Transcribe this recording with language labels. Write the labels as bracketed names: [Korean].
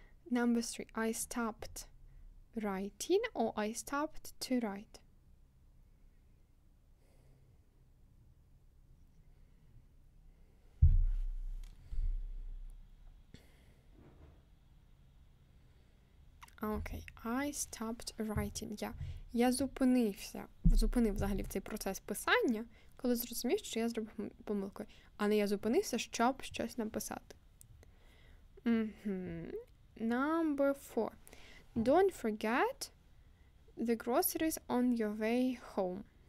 [English] Number 3. I stopped writing, or I stopped to write. [Ukrainian] Окей, [English] I stopped writing. [Ukrainian] Я зупинив взагалі цей процес писання, коли зрозумів, що я зробив помилку. А не я зупинився, щоб щось написати. [English] Number 4. Don't forget the groceries on your way home.